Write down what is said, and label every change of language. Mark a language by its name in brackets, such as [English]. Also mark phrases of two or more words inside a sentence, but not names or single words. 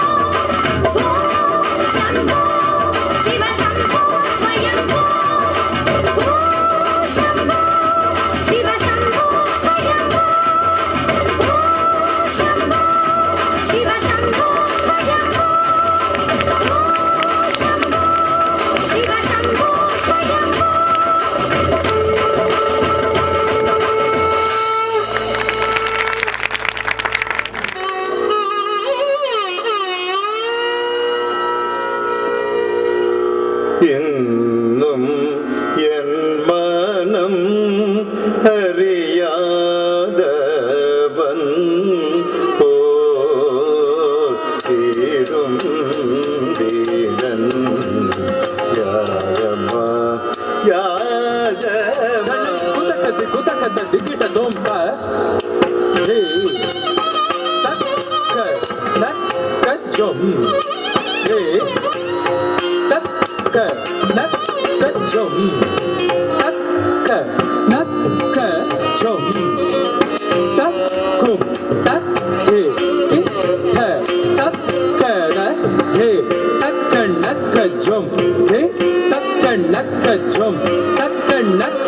[Sanskrit] ಶಂಭೋ ಶಿವ ಶಂಭೋ ಸ್ವಯಂಭೋ ಶಂಭೋ ಶಿವ ಶಂಭೋ ಸ್ವಯಂಭೋ ಶಂಭೋ ಶಿವ ಶಂಭೋ ಸ್ವಯಂಭೋ ಶಂಭೋ ಶಿವ ಶಂಭೋ ಸ್ವಯಂಭೋ [Malayalam] എന്നും എൻ മനം അറിയാതവൻ തീരും ദീനൻ യാദവ യാദവ ಕುತಕದ ದಿಗಿಟ ದೋಂಪ ಹೇ ತಕ್ಕ ನಕ್ಕ ಜೊಂ ಹೇ ತಕ್ಕ ನಕ್ಕ ಜೊಂ ತಕ್ಕ ನಕ್ಕ ಜೊಂ ತಕ್ಕುಂ ತಕ್ಕೆ ಇಟ್ಟ ತಕ್ಕದ ಹೇ ತಕ್ಕ ನಕ್ಕ ಜೊಂ ಹೇ ತಕ್ಕ ನಕ್ಕ ಜೊಂ ತಕ್ಕ ನಕ್ಕ